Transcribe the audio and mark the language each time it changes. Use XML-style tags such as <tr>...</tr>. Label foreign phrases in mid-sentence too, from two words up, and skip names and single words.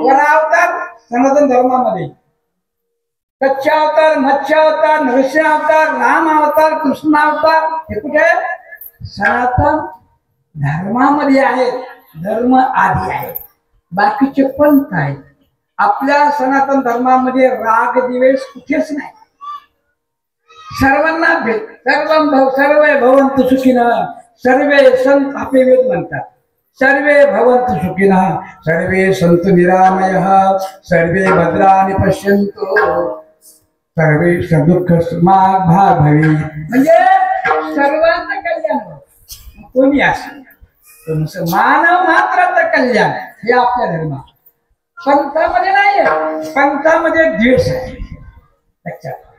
<mr>वर अवतार सनातन धर्मामध्ये कच्छ अवतार, मत्स्य अवतार, नरसिंह अवतार, राम अवतार, कृष्ण अवतार हे कुठे सनातन धर्मामध्ये आहेत. धर्म आधी आहे. बाकीचे पंथ आहेत. आपल्या सनातन धर्मामध्ये राग द्वेष कुठेच नाही. सर्वांना भेट.</mr> <sa>सर्वे भवन्तु सुखिनः.</sa> <mr>सर्वे संत आपले वेद म्हणतात.</mr> <sa>सर्वे भवन्तु सुखिनः, सर्वे सन्तु निरामयः, सर्वे भद्राणि पश्यन्तु, सर्वे दुःख भावी.</sa> <mr>म्हणजे सर्वांचं कल्याण कोणी असेल. मानव मात्राचं कल्याण हे आपल्या धर्मात. पंथामध्ये नाही आहे. पंथामध्ये द्वेष आहे. लक्षात.</mr>